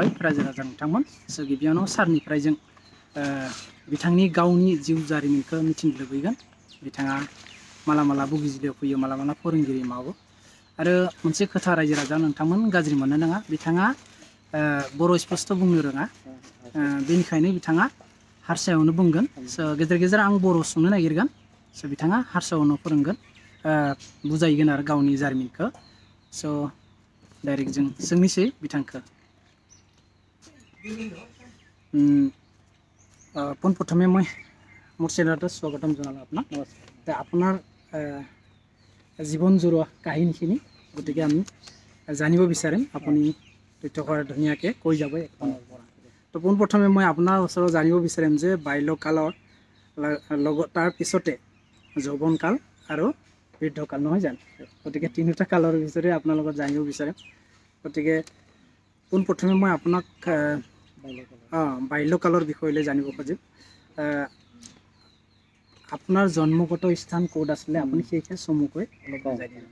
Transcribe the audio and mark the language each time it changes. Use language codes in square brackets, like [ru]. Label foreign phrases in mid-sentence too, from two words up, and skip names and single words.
[brx] रायजो राजा नोंथांमोन गिबियावनो सारनिफ्राय जों बिथांनि गावनि जिउ जारिमिनखौ मिथिनो लुबैगोन बिथाङा माला बगिजुलियाव फैयो माला फोरोंगिरि मावो आरो मोनसे खोथा रायजो राजा नोंथांमोन गाज्रि मोननो नाङा बिथाङा बर' स्पष्ट बुंनो रोङा बेनिखायनो बिथाङा हारसायावनो बुंगोन गेजेर आं बर' सोंनो नागिरगोन बिथाङा हारसायावनो फोरोंगोन बुजायगोन आरो गावनि जारिमिनखौ डाइरेक्ट जों सोंनोसै बिथांखौ [as] পোনপ্ৰথমে মই মোৰ চেনেলতে স্বাগতম জনালোঁ আপোনাক নমস্কাৰ আপোনাৰ জীৱন জোৰোৱা কাহিনীখিনি গতিকে আমি জানিব বিচাৰিম আপুনি তথ্যকৰ ধুনীয়াকৈ কৈ যাব তো পোনপ্ৰথমে মই আপোনাৰ ওচৰত জানিব বিচাৰিম যে বাল্যকালৰ লগত তাৰ পিছতে যৌৱনকাল আৰু বৃদ্ধকাল নহয় জানো গতিকে তিনিটা কালৰ ভিতৰে আপোনাৰ লগত জানিব বিচাৰিম গতিকে পোনপ্ৰথমে মই আপোনাক বাল্যকালৰ বিষয়লৈ জানিব খুজিম আপোনাৰ জন্মগত স্থান ক'ত আছিলে আপুনি সেইখিনি চমুকৈ অলপ বুজাই দিয়ক